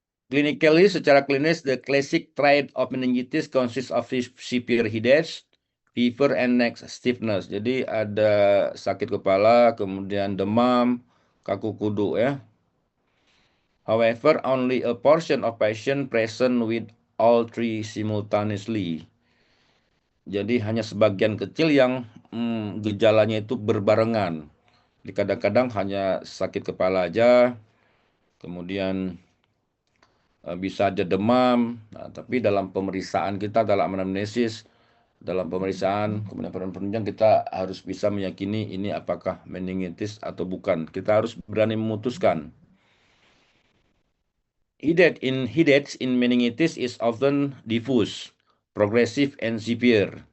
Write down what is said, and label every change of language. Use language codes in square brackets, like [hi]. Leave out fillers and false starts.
[en] Clinically, [id] secara klinis, [en] the classic triad of meningitis consists of severe headache, fever, and neck stiffness. [id] Jadi ada sakit kepala, kemudian demam, kaku kudu ya. [en] However, only a portion of patient present with all three simultaneously. [id] Jadi hanya sebagian kecil yang gejalanya itu berbarengan. Jadi kadang-kadang hanya sakit kepala aja, kemudian bisa aja demam. Nah, tapi dalam pemeriksaan kita, dalam anamnesis, dalam pemeriksaan kemudian penunjang kita harus bisa meyakini ini apakah meningitis atau bukan. Kita harus berani memutuskan. [en] Headache in meningitis is often diffuse, progressive, and severe.